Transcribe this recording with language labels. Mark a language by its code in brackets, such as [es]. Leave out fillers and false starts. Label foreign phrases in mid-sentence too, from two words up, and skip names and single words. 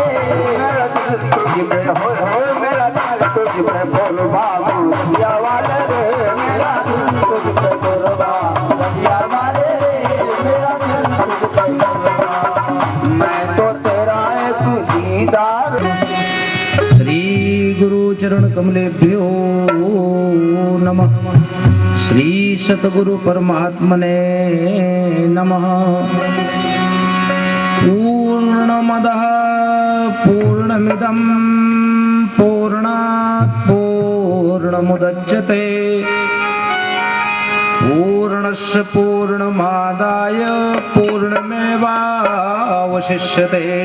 [hi] मेरा दिल तुझ पे हो, मेरा दिल तुझ पे कुर्बान, मुरलिया वाले रे मेरा दिल तुझ पे कुर्बान, मुरलिया वाले रे मेरा दिल तुझ पे कुर्बान। मैं तो तेरा एक दीदार। [sa] श्री गुरु चरण कमलेभ्यो नमः। श्री सतगुरु परमात्मने नमः। पूर्णमदः पूर्णमिदं पूर्णात् पूर्णमुदच्यते, पूर्णस्य पूर्णमादाय पूर्णमेवावशिष्यते।